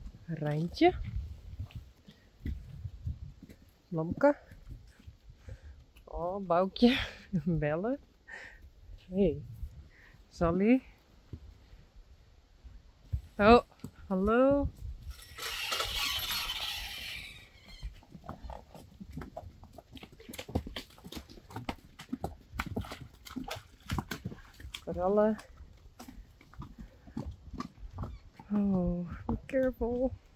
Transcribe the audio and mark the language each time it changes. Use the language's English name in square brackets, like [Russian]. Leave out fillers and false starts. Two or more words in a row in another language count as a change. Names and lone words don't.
[Dutch] Rijntje. Blomke. Oh, Boukje. Bellen. Hey. Sally. Oh, hallo. Korallen. [English] Oh, be careful.